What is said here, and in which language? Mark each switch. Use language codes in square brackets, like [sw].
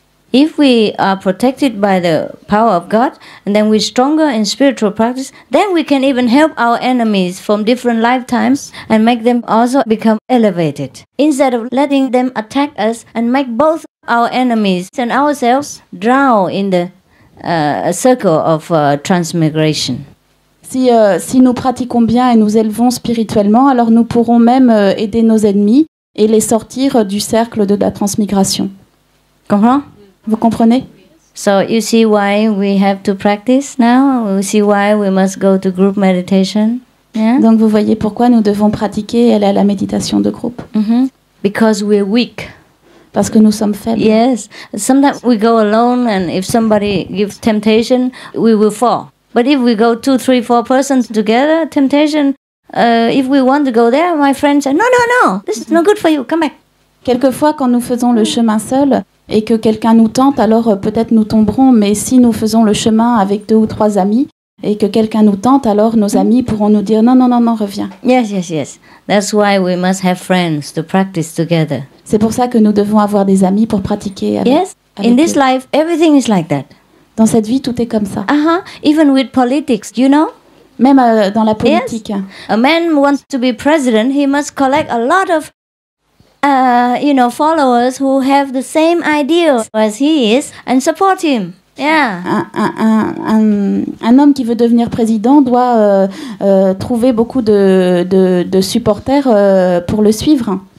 [en] If we are protected by the power of God and then we're stronger in spiritual practice, then we can even help our enemies from different lifetimes and make them also become elevated. Instead of letting them attack us and make both our enemies and ourselves drown in the circle of transmigration. [fr] Si nous pratiquons bien et nous élevons spirituellement, alors nous pourrons même aider nos ennemis et les sortir du cercle de la transmigration. Comprends? Vous comprenez? [en] So you see why we have to practice now? You see why we must go to group meditation? Yeah? [fr] Donc vous voyez pourquoi nous devons pratiquer et aller à la méditation de groupe. [en] Because we're weak. [fr] Parce que nous sommes faibles. [en] Yes. Sometimes we go alone and if somebody gives temptation, we will fall. But if we go 2, 3, 4 persons together, temptation, if we want to go there, my friend said, no, this is not good for you, come back. [fr] Quelquefois, quand nous faisons le chemin seul et que quelqu'un nous tente, alors peut-être nous tomberons, mais si nous faisons le chemin avec 2 ou 3 amis et que quelqu'un nous tente, alors nos amis pourront nous dire non, reviens. [en] Yes. That's why we must have friends to practice together. [fr] C'est pour ça que nous devons avoir des amis pour pratiquer avec. [en] Yes, in this life, everything is like that. [fr] Dans cette vie, tout est comme ça. [en] Even with politics, you know? [fr] Même dans la politique. [en] Yes. A man wants to be president, he must collect a lot of followers who have the same idea as he is and support him. Yeah. [fr] Un homme qui veut devenir président doit trouver beaucoup de supporters pour le suivre.